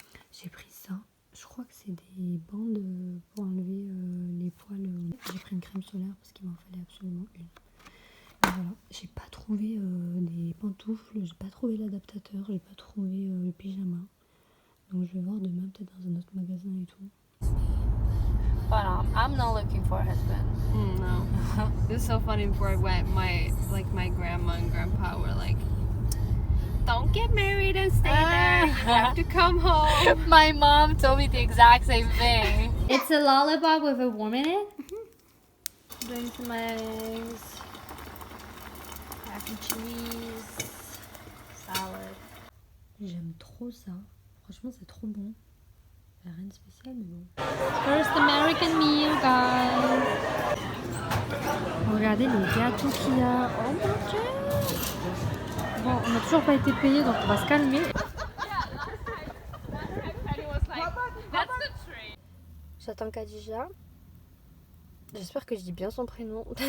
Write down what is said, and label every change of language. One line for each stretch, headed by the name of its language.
French: J'ai pris ça, je crois que c'est des bandes pour enlever les poils. J'ai pris une crème solaire parce qu'il m'en fallait absolument une. Et voilà, j'ai pas trouvé des pantoufles, j'ai pas trouvé l'adaptateur, j'ai pas trouvé le pyjama. Donc je vais voir demain peut-être dans un autre magasin et tout.
English: But I'm not looking for a husband. No. It's so funny before I went, my grandma and grandpa were like, don't get married and stay there. You have to come home. My mom told me the exact same thing. It's a lollipop with a worm in it. Doing some eggs, mac and cheese, salad.
French: J'aime trop ça. Franchement, c'est trop bon. Il n'y a rien de spécial, mais bon.
English: First American meal, guys.
French: Regardez les gâteaux qu'il y a. Oh mon dieu. Bon, on n'a toujours pas été payé, donc on va se calmer. J'attends Khadija. J'espère que je dis bien son prénom.